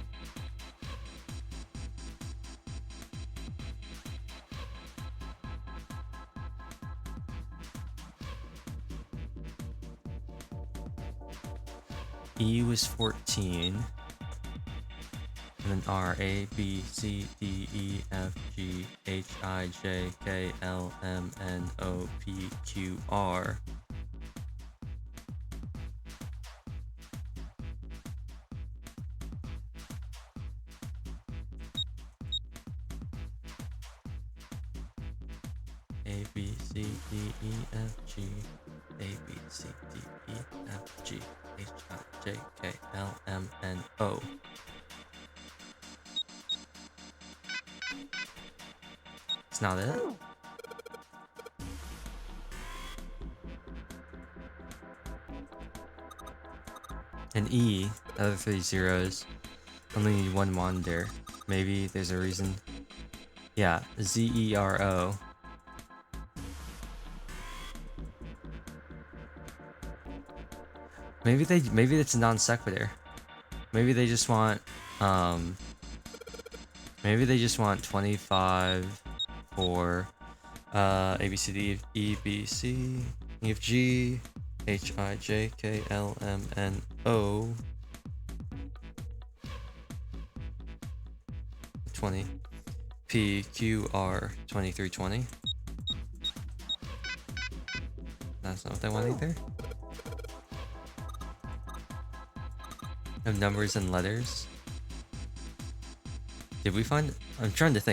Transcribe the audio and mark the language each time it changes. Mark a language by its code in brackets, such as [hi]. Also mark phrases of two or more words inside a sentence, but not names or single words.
[en] E was 14. And then R, A, B, C, D, E, F, G, H, I, J, K, L, M, N, O, P, Q, R. A, B, C, D, E, F, G, A, B, C, D, E, F, G, H, I, J, K, L, M, N, O. It's not it? And E, the other 3 zeros, only need 1 monitor. Maybe there's a reason. Yeah, Z-E-R-O. Maybe it's a non sequitur. Maybe they just want maybe they just want 25 for A B C D E B C E F G H I J K L M N O 20 P Q R 2320. That's not what they want either. Of numbers and letters. Did we find? I'm trying to think.